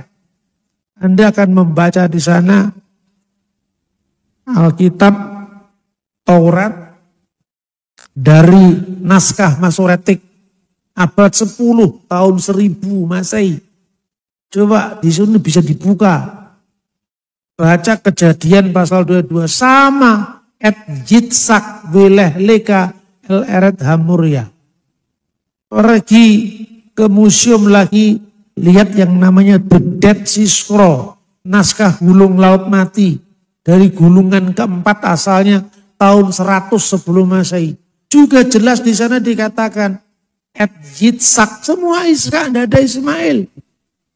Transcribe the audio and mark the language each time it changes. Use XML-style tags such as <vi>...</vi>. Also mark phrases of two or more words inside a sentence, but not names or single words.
<id>Anda akan membaca di sana Alkitab Taurat dari naskah Masoretik abad 10 tahun 1000 Masehi. Coba di sini bisa dibuka. Baca Kejadian pasal 22 sama</id> <he>את יצחק ולך־לך אל־ארץ המריה.</he> <id>Pergi ke museum lagi, lihat yang namanya The Dead Sea Scroll, naskah gulung laut mati. Dari gulungan keempat asalnya tahun 100 sebelum Masehi. Juga jelas di sana dikatakan</id> <he>את יצחק,</he> <id>semua Ishak, tidak ada Ismail.</id>